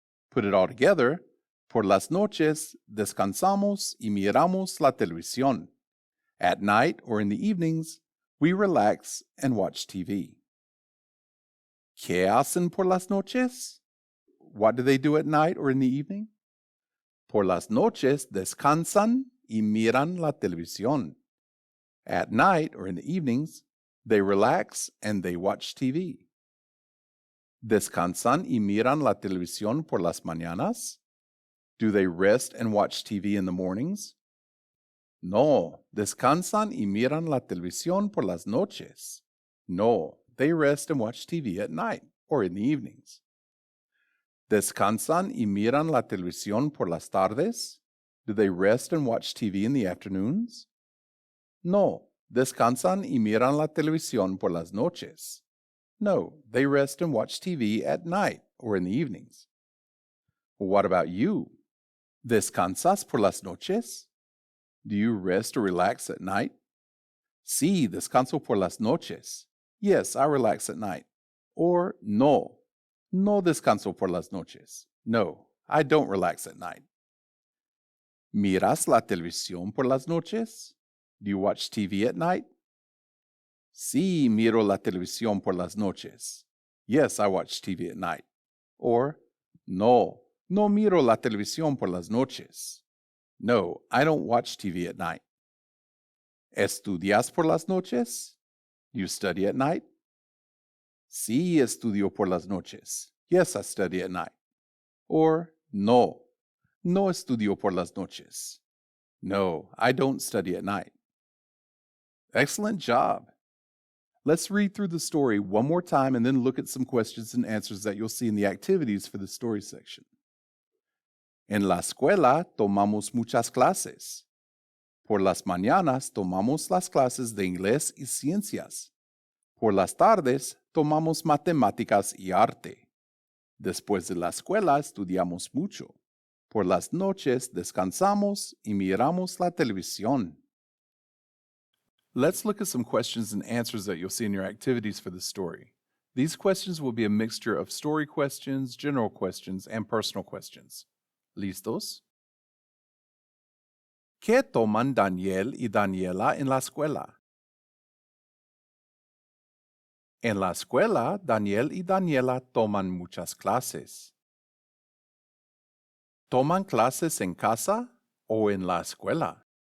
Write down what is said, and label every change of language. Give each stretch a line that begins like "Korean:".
English: Put it all together,
Spanish: por las noches descansamos y miramos la televisión.
English: At night or in the evenings, we relax and watch TV.
Spanish: ¿Qué hacen por las noches?
English: What do they do at night or in the evening?
Spanish: Por las noches descansan y miran la televisión.
English: At night or in the evenings, they relax and they watch TV.
Spanish: ¿Descansan y miran la televisión por las mañanas?
English: Do they rest and watch TV in the mornings?
Spanish: No, descansan y miran la televisión por las noches.
English: No, they rest and watch TV at night or in the evenings.
Spanish: ¿Descansan y miran la televisión por las tardes?
English: Do they rest and watch TV in the afternoons?
Spanish: No, descansan y miran la televisión por las noches.
English: No, they rest and watch TV at night or in the evenings. Well, what about you?
Spanish: ¿Descansas por las noches?
English: Do you rest or relax at night?
Spanish: Sí, descanso por las noches.
English: Yes, I relax at night. Or
Spanish: no, no descanso por las noches.
English: No, I don't relax at night.
Spanish: ¿Miras la televisión por las noches?
English: Do you watch TV at night?
Spanish: Sí, miro la televisión por las noches.
English: Yes, I watch TV at night. Or,
Spanish: no, no miro la televisión por las noches.
English: No, I don't watch TV at night.
Spanish: ¿Estudias por las noches?
English: Do you study at night?
Spanish: Sí, estudio por las noches.
English: Yes, I study at night. Or,
Spanish: no, no estudio por las noches.
English: No, I don't study at night. Excellent job. Let's read through the story one more time and then look at some questions and answers that you'll see in the activities for the story section.
Spanish: En la escuela tomamos muchas clases. Por las mañanas tomamos las clases de inglés y ciencias. Por las tardes tomamos matemáticas y arte. Después de la escuela estudiamos mucho. Por las noches descansamos y miramos la televisión.
English: Let's look at some questions and answers that you'll see in your activities for the story. These questions will be a mixture of story questions, general questions, and personal questions.
Spanish: ¿Listos? ¿Qué toman Daniel y Daniela en la escuela? En la escuela, Daniel y Daniela toman muchas clases. ¿Toman clases en casa o en la escuela?